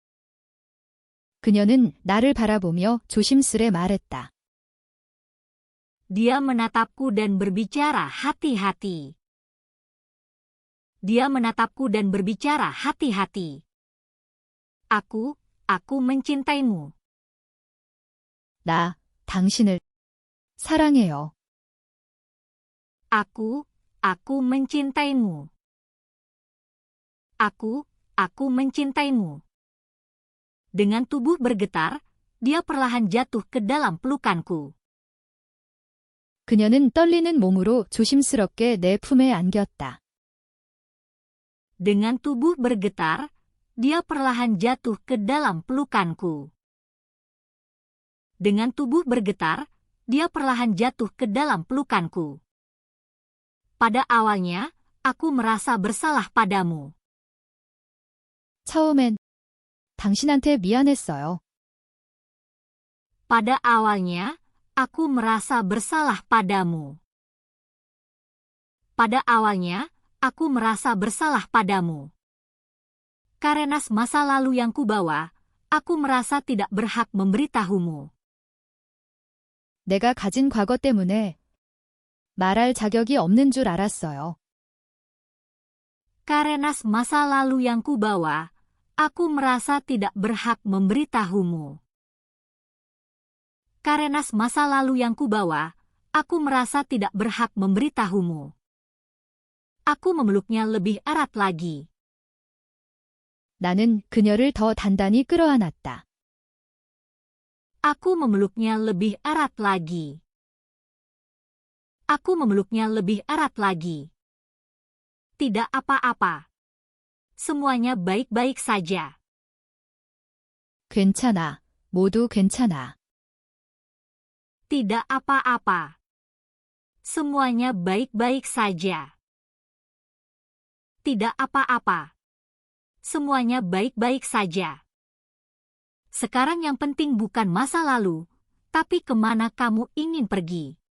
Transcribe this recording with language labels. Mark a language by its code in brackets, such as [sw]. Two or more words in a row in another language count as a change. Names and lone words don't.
[ko] 그녀는 나를 바라보며 조심스레 말했다. [id] Dia menatapku dan berbicara hati-hati. Dia menatapku dan berbicara hati-hati. Aku mencintaimu. [ko] 나, 당신을 사랑해요. [id] Aku mencintaimu. Aku mencintaimu. Dengan tubuh bergetar, dia perlahan jatuh ke dalam pelukanku. [ko] 그녀는 떨리는 몸으로 조심스럽게 내 품에 안겼다. [id] Dengan tubuh bergetar, dia perlahan jatuh ke dalam pelukanku. Dengan tubuh bergetar, dia perlahan jatuh ke dalam pelukanku. Pada awalnya, aku merasa bersalah padamu. [ko] 처음엔 당신한테 미안했어요. [id] Pada awalnya, aku merasa bersalah padamu. Pada awalnya, aku merasa bersalah padamu. Karena masa lalu yang kubawa, aku merasa tidak berhak memberitahumu. [ko] 내가 가진 과거 때문에 말할 자격이 없는 줄 알았어요. [id] Karena masa lalu yang kubawa, aku merasa tidak berhak memberitahumu. Karena masa lalu yang kubawa, aku merasa tidak berhak memberitahumu. Aku memeluknya lebih erat lagi. [ko] 나는 그녀를 더 단단히 끌어안았다. [id] Aku memeluknya lebih erat lagi. Aku memeluknya lebih erat lagi. Tidak apa-apa. Semuanya baik-baik saja. [ko] 괜찮아. 모두 괜찮아. [id] Tidak apa-apa. Semuanya baik-baik saja. Tidak apa-apa. Semuanya baik-baik saja. Sekarang yang penting bukan masa lalu, tapi kemana kamu ingin pergi.